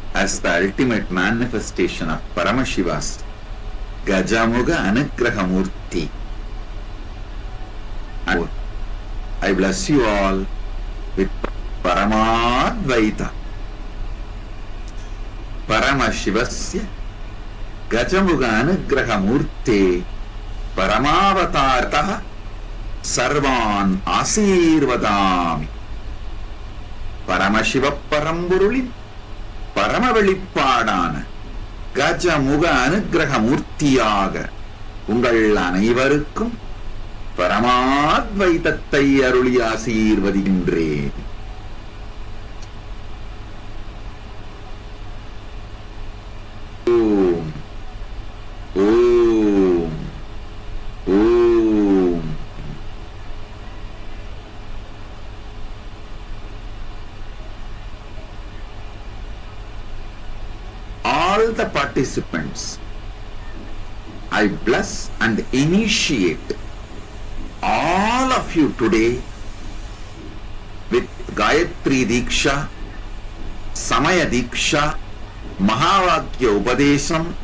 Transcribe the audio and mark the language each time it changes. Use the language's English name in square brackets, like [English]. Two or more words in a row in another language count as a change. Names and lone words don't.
[English] as the ultimate manifestation of Paramashiva's Gajamuga Anugraha Murti. And I bless you all with Paramadvaita. [Sanskrit] परमशिवस्य गजमुख अनुग्रह मूर्ति परमावतारतः सर्वान् आशीर्वदामि. [Tamil] Paramashiva Paramburulin பரமவெளிப்பாடான கஜமுக அனுக்கிரக மூர்த்தியாக உங்கள் அனைவருக்கும் பரமாத்வைதத்தை அருளி ஆசீர்வதிக்கின்றேன். ஓம் ஓம் ஓம். [English] All the participants, I bless and initiate all of you today with Gayatri Diksha, Samaya Diksha, Mahavakya Upadesham,